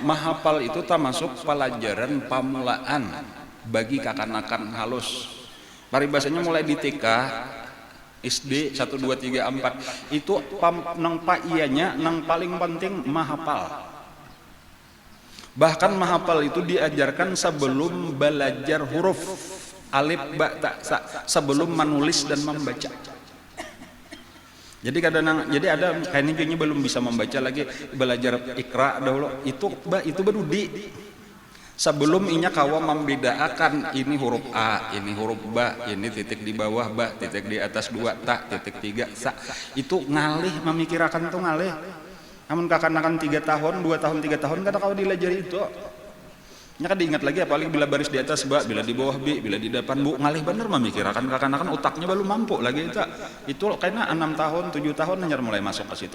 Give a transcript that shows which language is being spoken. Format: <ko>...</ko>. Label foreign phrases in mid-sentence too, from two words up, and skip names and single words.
<bjn>Mahapal itu termasuk pelajaran pamulaan bagi kakanakan halus. Paribasanya mulai di TK, SD 1, 2, 3, 4 itu nang paiyanya nang paling penting mahapal. Bahkan mahapal itu diajarkan sebelum belajar huruf alif ba ta sa, sebelum menulis dan membaca. Jadi kadang jadi ada kayaknya belum bisa membaca lagi, belajar ikra dahulu itu baru sebelum inya kawa membedakan ini huruf A, ini huruf ba, ini titik di bawah ba, titik di atas 2 ta, titik 3 sa. Itu ngalih memikirkan itu ngalih. Namun kakanakan 3 tahun, 2 tahun, 3 tahun kada kau dilajari itu. Nya kan diingat lagi apalagi bila baris di atas ba, bila di bawah b, bila di depan bu, ngalih bener memikirkan kakanakan otaknya belum mampu lagi itu. Itu kayaknya 6 tahun, 7 tahun hanya mulai masuk ke situ.</bjn>